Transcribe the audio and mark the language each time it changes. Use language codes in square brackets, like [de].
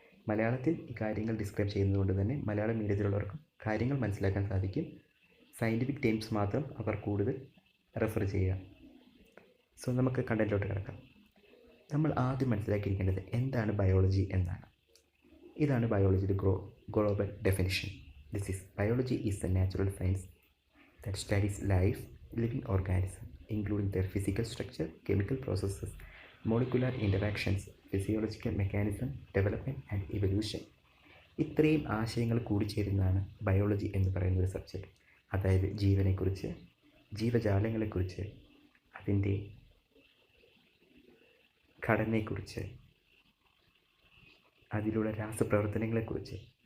[ml] മലയാളത്തിൽ ഈ കാര്യങ്ങൾ ഡിസ്ക്രൈബ് ചെയ്യുന്നതുകൊണ്ട് തന്നെ മലയാളം മീഡിയത്തിലുള്ളവർക്കും കാര്യങ്ങൾ മനസ്സിലാക്കാൻ സാധിക്കും. സയൻറ്റിഫിക് ടേംസ് മാത്രം അവർ കൂടുതൽ റെഫർ ചെയ്യുക. നമുക്ക് കണ്ടന്റിലോട്ട് കിടക്കാം. നമ്മൾ ആദ്യം മനസ്സിലാക്കിയിരിക്കേണ്ടത് എന്താണ് ബയോളജി എന്നാണ്. ഇതാണ് ബയോളജിയുടെ global definition. [en] Biology is the natural science that studies life, living organisms, including their physical structure, chemical processes, molecular interactions, physiological mechanism, development and evolution. [ml] ഇത്രയും ആശയങ്ങൾ കൂടിച്ചേരുന്നതാണ് ബയോളജി എന്ന് പറയുന്ന ഒരു സബ്ജക്റ്റ്. അതായത് ജീവനെക്കുറിച്ച്, ജീവജാലങ്ങളെക്കുറിച്ച്, അതിൻ്റെ ഘടനയെക്കുറിച്ച്, അതിലുള്ള രാസപ്രവർത്തനങ്ങളെക്കുറിച്ച്,